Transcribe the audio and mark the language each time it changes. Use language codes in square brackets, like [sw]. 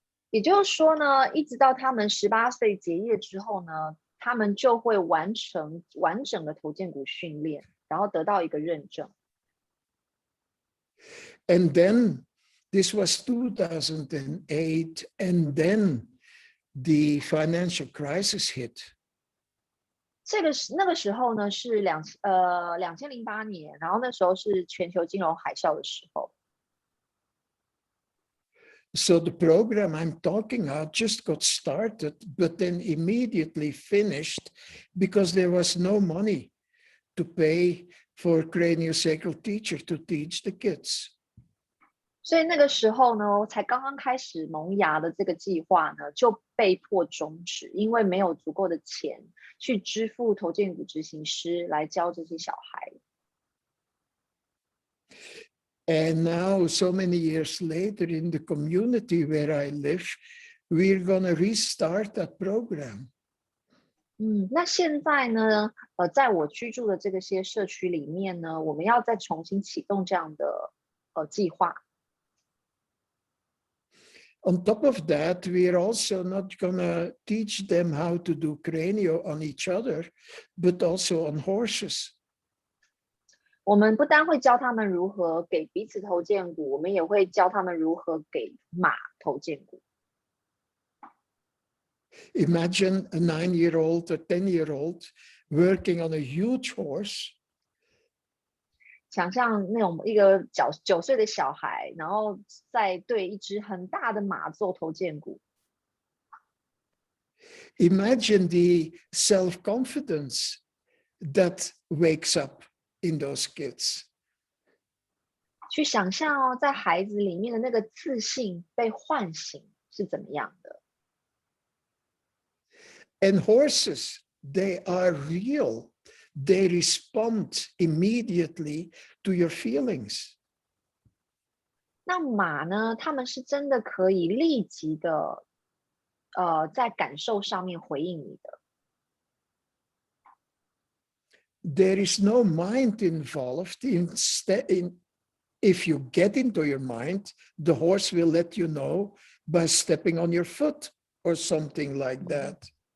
[zh] 也就是说呢，一直到他们18岁结业之后呢，他们就会完成完整的头荐骨训练，然后得到一个认证。 [en] And then this was 2008, and then the financial crisis hit. [zh] 那个时候呢是2008年，然后那时候是全球金融海啸的时候。 [en] So the program I'm talking about just got started, but then immediately finished because there was no money to pay for Craniosacral teacher to teach the kids. [zh] 所以那个时候呢，才刚刚开始萌芽的这个计划呢，就被迫终止，因为没有足够的钱去支付头荐骨执行师来教这些小孩。 [en] And now, so many years later, in the community where I live, we're going to restart that program. [zh] 那现在呢，在我居住的这些社区里面呢，我们要再重新启动这样的计划。 [en] On top of that, we're also not going to teach them how to do Cranio on each other, but also on horses. [zh] 我们不单会教他们如何给彼此头荐骨，我们也会教他们如何给马头荐骨。 [en] Imagine a 9-year-old or 10-year-old working on a huge horse. [zh] 想象那种一个9岁的小孩，然后在对一只很大的马做头荐骨。 [en] Imagine the self-confidence that wakes up in those kids. [zh] 去想象在孩子里面的那个自信被唤醒是怎么样的。 [en] And horses, they are real. They respond immediately to your feelings. [zh] 那马呢？他们是真的可以立即的，在感受上面回应你的。 [en] There is no mind involved. If you get into your mind, the horse will let you know by stepping on your foot or something like that.